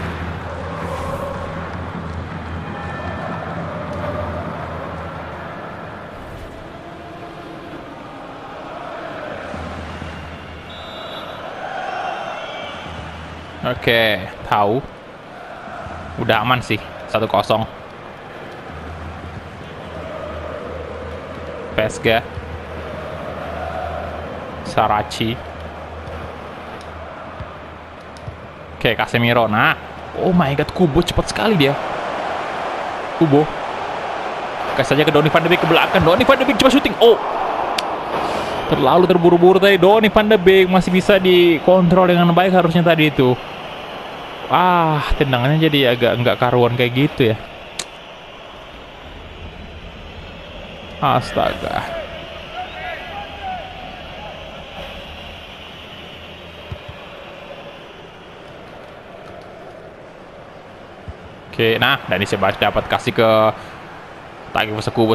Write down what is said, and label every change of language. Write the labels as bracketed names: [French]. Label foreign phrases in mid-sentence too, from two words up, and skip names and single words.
[Indonesian] Oke, tahu. Udah aman sih, 1-0. PSG. Sarachi. Oke, Casemiro. Nah, [English] oh my god, [Indonesian] Kubo cepat sekali dia. Kubo. Kasih saja ke Donny van de Beek ke belakang. Donny van de Beek coba syuting. Oh, terlalu terburu-buru tadi. Donny van de Beek masih bisa dikontrol dengan baik harusnya tadi itu. Tendangannya jadi agak nggak karuan kayak gitu ya. Astaga. Oke, nah Dani Ceballos dapat kasih ke Takefusa Kubo.